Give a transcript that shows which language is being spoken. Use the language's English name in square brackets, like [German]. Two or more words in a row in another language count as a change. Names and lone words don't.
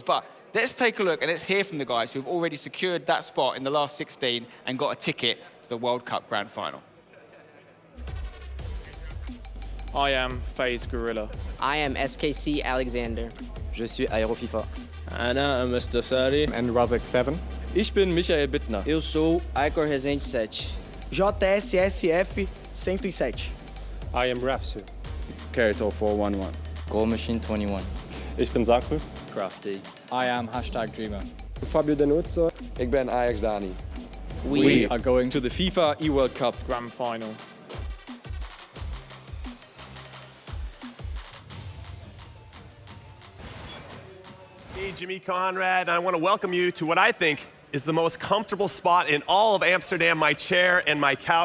[English] But let's take a look and let's hear from the guys who've already secured that spot in the last 16 and got a ticket to the World Cup Grand Final. I am FaZe Gorilla. I am SKC Alekzandur. [French] Je suis AeroFIFA. [Arabic] Ana MSDossary. NRaseck 7. [German] Ich bin Michael Bittner. [Portuguese] Eu sou ICHOR 7. JSSF 107. [English] I am Rafsou. Character 411. Gold Machine 21. [German] Ich bin Sakul. Crafty. [English] I am #dreamR. Fabio Denuzzo. [Dutch] Ik ben AJAX Dani. [English] We are going to the FIFA eWorld Cup Grand Final. Me, Jimmy Conrad, and I want to welcome you to what I think is the most comfortable spot in all of Amsterdam, my chair and my couch.